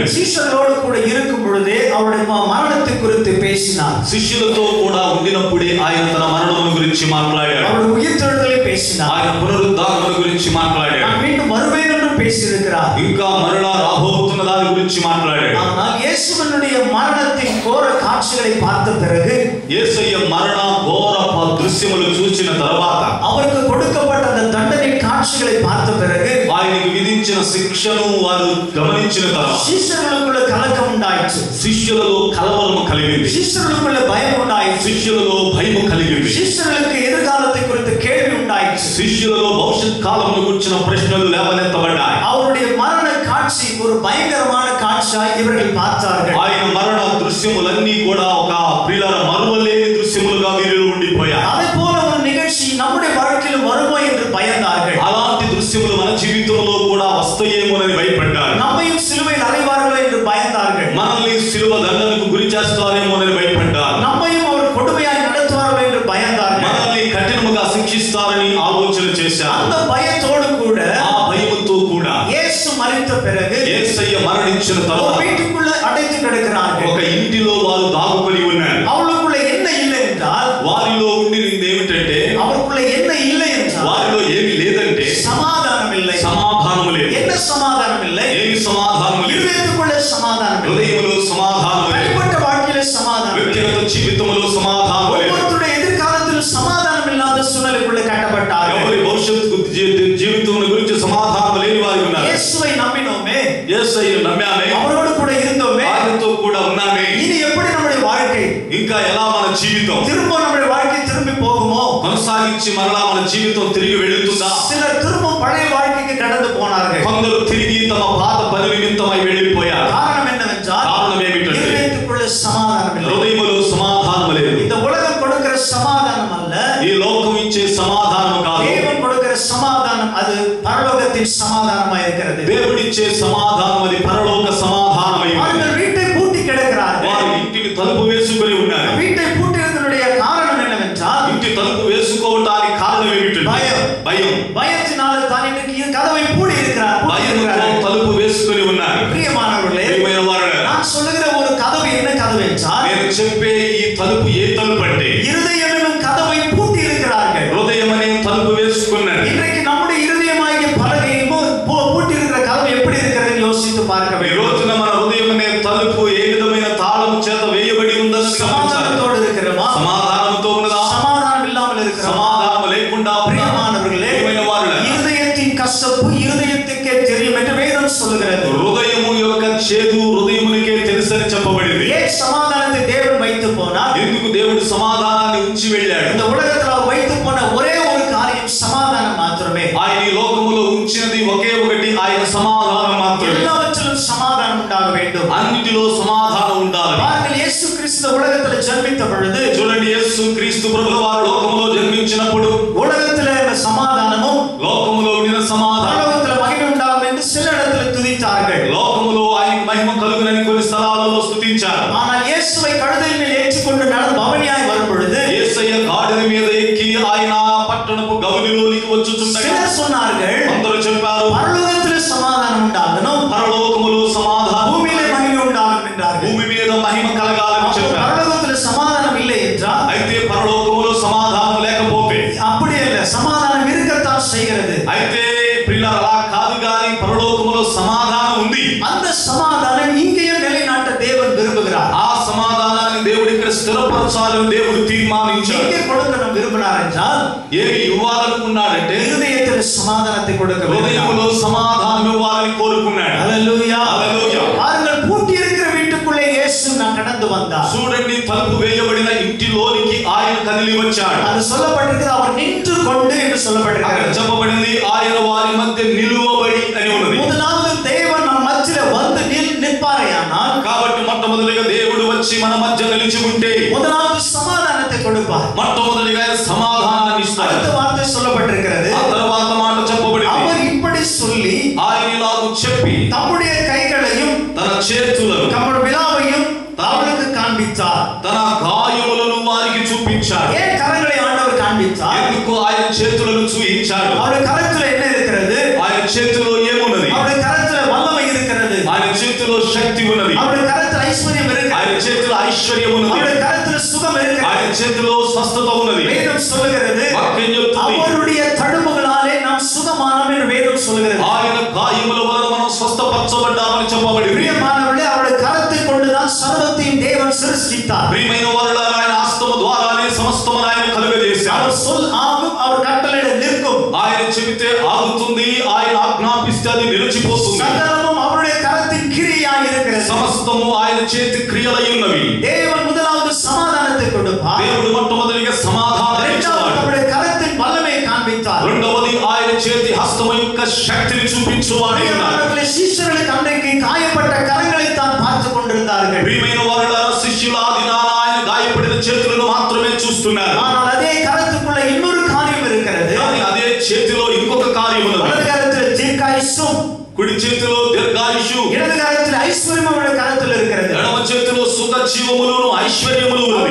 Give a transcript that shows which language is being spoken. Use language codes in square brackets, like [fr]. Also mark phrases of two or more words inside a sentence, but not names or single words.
[te] శిష్యులతో కూడా [ta] இருக்கும் பொழுதே அவருடைய மரணத்தை குறித்து பேசினார். [te] శిష్యులతో కూడా ఉండినప్పుడే ఆయన తన మరణం గురించి మాట్లాడాడు. [ta] அவருடைய உயிர்த்தெழுதலை பேசினார். [te] ఆయన పునరుద్ధానం గురించి మాట్లాడాడు. [ta] நான் மீண்டும் வருவேன் என்று பேசியிருக்கிறார். [te] ఇంకా మరలా రాబోతున్న దాని గురించి మాట్లాడాడు. [ta] ஆனால் இயேசுவினுடைய மரணத்தின் கோர காட்சிகளை பார்த்த பிறகு, [te] యేసయ్య మరణ ఘోర దృశ్యములు చూసిన తర్వాత, [ta] அவருக்கு கொடுக்கப்பட்ட அந்த தண்டனை காட்சிகளை பார்த்த பிறகு, [te] ఆయనకు విధించిన శిక్షను వారు గమనించిన తర్వాత [ta] சிஷ்யுலகுள்ள கலக்கம் உண்டாயிச்சு, [te] శిష్యులలో కలవరము కలిగింది, [ta] சிஷ்யுலகுள்ள பயம் உண்டாயிச்சு, [te] శిష్యులలో భయము కలిగింది, [ta] சிஷ்யுலகு எதிர்காலத்தை குறித்து கேள்வி உண்டாயிச்சு, [te] శిష్యులలో భవిష్యత్ కాలమును గురించిన ప్రశ్నలు లేవనెత్తబడ్డాయి. [ta] அவருடைய மரண காட்சி ஒரு பயங்கரமான காட்சியாய் இவர்கள் பார்த்தார்கள். [te] ఆయన మరణ దృశ్యములన్నీ కూడా ఒక ప్రియుల మరువలేని దృశ్యములుగా వీరిలో ఉండిపోయాయి. [ta] அதே போல ஒரு நிகழ்ச்சி நம்முடைய வாழ்க்கையில் வருமோ என்று பயந்தார்கள். [te] అలాంటి దృశ్యములు మన జీవితంలో కూడా వస్తాయేమోనని భయపడ్డారు. [ta] நம்மையும் சிலுவையில் அறைவார்களோ என்று பயந்தார்கள். [te] మనల్ని సిలువ దండనకు గురి చేస్తారేమోనని భయపడ్డారు. [ta] நம்மையும் அவர் கொடுமையாய் நடத்துவார்களோ என்று பயந்தார்கள். [te] మనల్ని కఠినముగా శిక్షిస్తారని ఆలోచన చేశారు. [ta] அந்த பயத்தோடு கூட, [te] ఆ భయముతో కూడా [ta] இயேசு மரித்த பிறகு [te] యేసయ్య మరణించిన [ta] ஒரு [te] తర్వాత [ta] வீட்டுக்குள்ள அடைத்து கிடக்கிறார்கள். [te] ఒక ఇంటిలో వారు దాగుకొని ఉన్నారు. [ta] அவளுக்குள்ள என்ன இல்லை என்றால், [te] వారిలో ఉండినది ఏమిటంటే, [ta] அவருக்குள்ள என்ன இல்லை என்றால், [te] వారిలో ఏమి లేదంటే [ta] சமாதானம் இல்லை. [te] సమాధానము లేదు. [ta] என்ன சமாதானம் இல்லை? [te] ఏమి సమాధానము లేదు? [ta] இருதயத்துக்குள்ள சமாதானம் இல்லை. [te] హృదయములో సమాధానము లేదు. [ta] தனிப்பட்ட வாழ்க்கையில சமாதானம் இல்லை. [te] వ్యక్తిగత జీవితములో సమాధానము లేదు. [ta] ஒவ்வொருத்தருடைய எதிர்காலத்தில் சமாதானம் இல்லாத சூழ்நிலைக்குள்ள கட்டப்பட்டார்கள். [te] ఎవరి భవిష్యత్తు జీవితం గురించి సమాధానం లేని వారు ఉన్నారు. [ta] இயேசுவை நம்பினோமே, [te] యేసయ్యను నమ్మామే, [ta] அவரோடு கூட இருந்தோமே, [te] ఆయనతో కూడా ఉన్నామే, [ta] இனி எப்படி நம்முடைய வாழ்க்கை, [te] ఇంకా ఎలా మన జీవితం [ta] திரும்ப நம்முடைய வாழ்க்கை திரும்பி போகுமோ? [te] కొనసాగించి మరలా మన జీవితం తిరిగి వెళుతుందా? [ta] சிலர் திரும்ப பழைய வாழ்க்கைக்கு கடந்து போனார்கள். [te] కొందరు తిరిగి తమ పాత పని నిమిత్తమై వెళ్ళిపోయారు. [ta] காரணம் என்னவென்றால், [te] కారణం ఏమిటంటే [ta] இருதயத்துக்குள்ள சமாதானம் இல்லை. [te] హృదయములో సమాధానం లేదు. [ta] இந்த உலகம் கொடுக்கிற சமாதானம் அல்ல, [te] ఈ లోకం ఇచ్చే సమాధానం కాదు, [ta] தேவன் கொடுக்கிற சமாதானம் அது பரலோகத்தின் சமாதானமாக இருக்கிறது. [te] దేవుడిచ్చే సమాధానం అది పరలోక సమాధానమై ఉన్నది. [ta] அவர்கள் வீட்டை பூட்டி கிடக்கிறார்கள். [te] వారు ఇంటిని తలుపు వేసుకొని ఉన్నారు. [ta] வீட்டை பூட்டினதனுடைய காரணம் என்னவென்றால், [te] ఇంటి తలుపు వేసుకోవటానికి కారణం ఏమిటంటే [ta] భయం. [te] భయం. [ta] பயத்தினால தான் இன்னைக்கு கதவை மூடி இருக்கிறார். [te] భయంతో తలుపు వేసుకొని ఉన్నారు. [ta] பிரியமானவர்களே, [te] ప్రియమైన వారులారా, [ta] நான் சொல்லுகிற ஒரு கதவு என்ன கதவு என்றால், [te] నేను చెప్పే ఈ తలుపు ఏ తలుపు అంటే [ta] இருதயம் என்னும் கதவை பூட்டி இருக்கிறார்கள். [te] హృదయం అనే తలుపు వేసుకున్నారు. [ta] இன்றைக்கு நம்முடைய இருதயமாகிய பலகையும் பூட்டி இருக்கிற கதவு எப்படி இருக்கிறது யோசித்து பார்க்க [te] ఈ [ta] வேண்டும். [te] రోజున మన హృదయం అనే తలుపు ఏ విధమైన తాళం చేత వేయబడి ఉందని [ta] சமாதானத்தோடு இருக்கிறோமா? [te] సమాధానంతో ఉన్నదా? [ta] சமாதானம் இல்லாமல் இருக்கிறோமா? [te] సమాధానం లేకుండా [ta] பிரியமானவர்களே, [te] ప్రియమైన వారులారా, [ta] இருதயத்தின் கசப்பு இருதயத்துக்கே தெரியும் என்று வேதம் சொல்லுகிறது. [te] హృదయము యొక్క చేదు హృదయమునికే తెలుసని చెప్పబడింది. [ta] ஏன் சமாதானத்தை தேவன் வைத்து போனார்? [te] ఎందుకు దేవుడు సమాధానాన్ని ఉంచి వెళ్ళాడు? [ta] இந்த உலகத்தில் அவர் வைத்து போன ஒரே ஒரு காரியம் சமாதானம் மாத்திரமே. [te] ఆయన ఈ లోకములో ఉంచినది ఒకే ఒకటి, ఆయన సమాధానం మాత్రమే. [ta] எல்லாவற்றிலும் சமாதானம் உண்டாக வேண்டும். [te] అన్నిటిలో సమాధానం ఉండాలి. [ta] பாருங்கள், இயேசு கிறிஸ்து உலகத்தில் ஜென்மித்த பொழுது, [te] చూడండి, యేసు క్రీస్తు ప్రభువు వారు లోకములో జన్మించినప్పుడు [ta] உலகத்தில் சமாதானமும் [te] లోకములో ఉండిన సమాధానం, [ta] பரலோகத்தில் மகிமை உண்டாகும் என்று சில இடத்தில் துதித்தார்கள். [te] లోకములో ఆయన మహిమ కలుగునని కొన్ని స్థలాలలో స్తుతించారు. [ta] ஆனால் இயேசுவை கழுதையின் மேல் ஏற்றிக்கொண்டு பவனியாய் வரும் பொழுது, [te] యేసయ్య గాడిద మీద ఎక్కి ఆయన పట్టణపు గవినిలోనికి వచ్చుచుండగా [ta] சிலர் சொன்னார்கள், [te] అందరూ చెప్పారు, [ta] பரலோகத்தில் சமாதானம் உண்டாகணும், [te] పరలోకములో సమాధానం, [ta] பூமியிலே மகிமை உண்டாகும் என்றார்கள். [te] భూమి మీద మహిమ కలగాలని చెప్పారు. [ta] பரலோகத்தில் சமாதானம் இல்லை என்றால், [te] అయితే పరలోకములో సమాధానం లేకపోతే, [ta] அப்படி அல்ல, சமாதானம் இருக்கத்தான் செய்கிறது. [te] అయితే ప్రియులారా, అలా కాదు గాని పరలోకములో సమాధానం ఉంది. [ta] அந்த சமாதானம் இங்கேயும் நிலைநாட்ட தேவன் விரும்புகிறார். [te] ఆ సమాధానాన్ని దేవుడు ఇక్కడ స్థిరపరచాలని వ్యక్తపరచాలని దేవుడు తీర్మానించాడు. [ta] எங்கே கொடுக்கணும் விரும்பினார் என்றால் [te] ఏమి ఇవ్వాలనుకున్నాడంటే [ta] இருதயத்தில் சமாதானத்தை கொடுக்க [te] హృదయంలో సమాధానం ఇవ్వాలని కోరుకున్నాడు. [ta] హల్లెలూయా [te] హల్లెలూయా. [ta] பாருங்கள் பூட்டி இருக்கிற வீட்டுக்குள்ளே இயேசு நான் கடந்து வந்தார். [te] చూడండి, తలుపు వేయబడిన ఇంటిలోనికి ఆయన కదిలి వచ్చాడు. [ta] அது சொல்லப்பட்டிருக்கிறது அவர் நின்று கொண்டு என்று சொல்லப்பட்டிருக்கிறது. [te] చెప్పబడింది ఆయన వారి మధ్య నిలువబడి అని ఉన్నది. [ta] முதலாவது தேவன் நம் மத்தியில வந்து நிற்பாரேயானால் [te] కాబట్టి మొట్టమొదటిగా దేవుడు వచ్చి మన మధ్య నిలిచి ఉంటే [ta] முதலாவது சமாதானத்தை கொடுப்பார். [te] మొట్టమొదటిగా సమాధానాన్ని ఇస్తాడు. [ta] அடுத்த வார்த்தை சொல்லப்பட்டிருக்கிறது. [te] ఆ తర్వాత మాట చెప్పబడింది, [ta] அவர் இப்படி சொல்லி [te] ఆయన ఇలాగూ చెప్పి [ta] தம்முடைய கைகளையும் [te] తన చేతులను [ta] தம்முடைய விலாவையும் அவளுக்கு காண்பித்தார். [te] తన గాయములను వారికి చూపించాడు. [ta] ஏன் கரங்களை ஆண்டவர் காண்பித்தார்? [te] ఎందుకు ఆయన చేతులను చూపించాడు? [ta] அவருடைய கரத்துல என்ன இருக்கிறது? [te] ఆయన చేతిలో ఏమున్నది? [ta] அவருடைய கரத்துல வல்லமை இருக்கிறது. [te] ఆయన చేతిలో శక్తి ఉన్నది. [ta] அவருடைய கரத்துல ஐஸ்வர்யம் இருக்கிறது. [te] ఆయన చేతిలో ఐశ్వర్యం ఉన్నది. [ta] அவருடைய கரத்துல சுகம் இருக்கிறது. [te] ఆయన చేతిలో స్వస్థత ఉన్నది. [ta] வேதம் சொல்லுகிறது, [te] వాక్యం చెప్తుంది, [ta] அவருடைய தழும்புகளாலே நாம் சுகமானோம் என்று வேதம் சொல்லுகிறது. [te] ఆయన గాయముల వలన మనం స్వస్థపరచబడ్డామని చెప్పబడింది. [ta] பிரியமானவர்களே, அவருடைய கரத்தை கொண்டுதான் சர்வத்தையும் தேவன் சிருஷ்டித்தார். [te] ప్రియమైన వారలారా, ఆయన హస్తము ద్వారానే సమస్తమును ఆయన కలుగజేశాడు. [ta] அவர் சொல் ஆகும், அவர் கட்டளையிட நிற்கும். [te] ఆయన చెబితే ఆగుతుంది, ఆయన ఆజ్ఞాపిస్తే అది నిలిచిపోతుంది. [ta] சகலமும் அவருடைய கரத்தின் கிரியையாய் இருக்கிறது. [te] సమస్తము ఆయన చేతి క్రియలై ఉన్నవి. [ta] தேவன் முதலாவது சமாதானத்தை கொடுப்பார். [te] దేవుడు మొట్టమొదటిగా సమాధానం ఇచ్చాడు. [ta] அவருடைய கரத்தின் வல்லமையை காண்பித்தார். [te] రెండవది ఆయన చేతి హస్తము యొక్క శక్తిని చూపించువాడు. [ta] பிரியமானவர்களே, சீஷர்களுக்கு அன்றைக்கு காயப்பட்ட கரங்களை தான் பார்த்து கொண்டிருந்தார்கள். [te] ప్రియమైన వారలారా, శిష్యుల ఆ దినాన ఆయన గాయపడిన చేతులను మాత్రమే చూస్తున్నారు. [ta] ஆனால் அதே கரத்துக்குள்ள இன்னொரு காரியம் இருக்கிறது. [te] కానీ అదే చేతిలో ఇంకొక కార్యం ఉన్నది. [ta] வலது கரத்தில் தீர்க்காயுசும், [te] కుడి చేతిలో దీర్ఘాయుషు, [ta] இடது கரத்தில் ஐஸ்வர்யம் அவருடைய கரத்தில் இருக்கிறது. [te] ఎడమ చేతిలో సుఖ జీవములను ఐశ్వర్యములు ఉన్నవి.